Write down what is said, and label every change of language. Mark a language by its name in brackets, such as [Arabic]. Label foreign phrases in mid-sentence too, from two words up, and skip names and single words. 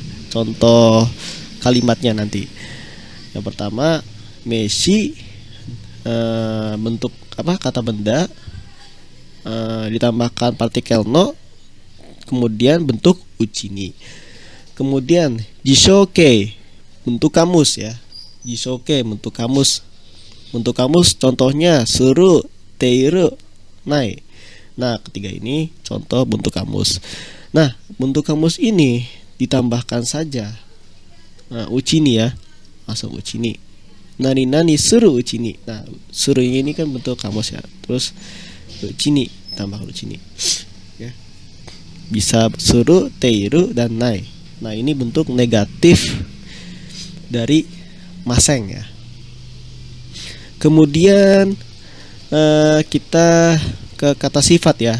[Indonesian] Contoh kalimatnya nanti. Yang pertama, meshi bentuk apa? Kata benda ditambahkan partikel no, kemudian bentuk uchini. Kemudian jishoke bentuk kamus ya. Jishoke bentuk kamus. Bentuk kamus contohnya [Japanese] suru, teiru, nai. [Indonesian] Nah, ketiga ini contoh bentuk kamus. Nah, bentuk kamus ini ditambahkan saja uchini ya, masuk uchini. [Japanese] Nani nani suru uchini. [Indonesian] Nah, suru ini kan bentuk kamus ya. Terus uchini tambah uchini. Ya. Bisa [Japanese] suru, teiru [Indonesian] dan nai. Nah, ini bentuk negatif dari maseng ya. Kemudian kita ke kata sifat ya.